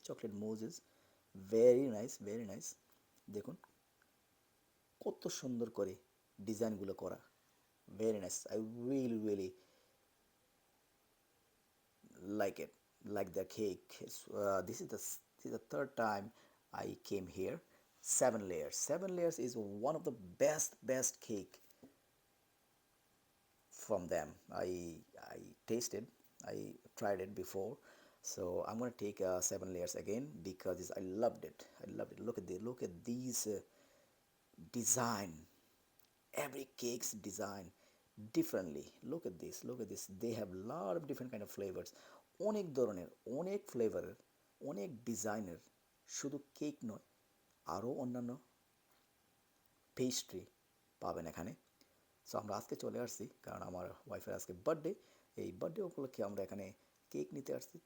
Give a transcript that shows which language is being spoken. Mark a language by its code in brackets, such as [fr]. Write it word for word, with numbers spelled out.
[bn] Chocolate Moses, [en] Very nice, very nice. [bn] দেখুন কত সুন্দর করে ডিজাইনগুলো করা, [en] Very nice. I really really like it, like the cake. It's, Uh, this is the s- this is the third time I came here. Seven layers. Seven layers is one of the best best cake from them. I I tasted, I tried it before, so I'm gonna take uh, seven layers again because it's, I loved it. I loved it. Look at the look at these uh, design. Every cake's design differently. Look at this, look at this. They have a lot of different kind of flavors, [bn] অনেক ধরনের, অনেক ফ্লেভারের, অনেক ডিজাইনের। শুধু cake নয়, আরও অন্যান্য পেস্ট্রি পাবেন এখানে। সো আমরা আজকে চলে আসছি কারণ আমার ওয়াইফের আজকে বার্থডে। এই বার্থডে উপলক্ষে আমরা এখানে কেক নিতে আসছি।